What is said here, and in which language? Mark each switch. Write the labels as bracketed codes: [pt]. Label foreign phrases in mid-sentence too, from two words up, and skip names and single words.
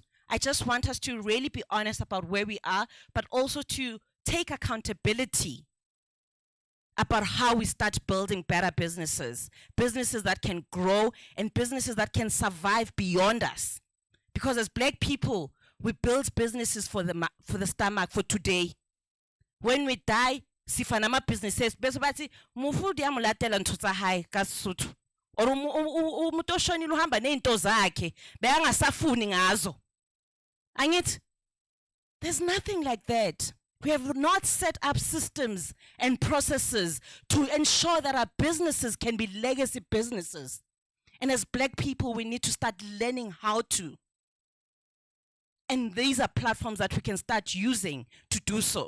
[en] I just want us to really be honest about where we are, but also to take accountability about how we start building better businesses, businesses that can grow and businesses that can survive beyond us. Because as Black people, we build businesses for the stomach, for today. [zu] When we die, sifanama businesses, [st] bese bathi mufu dia mulatela ntho tsa hae ka Sesotho. [zu] Or umuntu oshonile uhamba nezinto zakhe beyangasafuni ngazo. Angithi, [en] there's nothing like that. We have not set up systems and processes to ensure that our businesses can be legacy businesses. And as black people, we need to start learning how to. And these are platforms that we can start using to do so.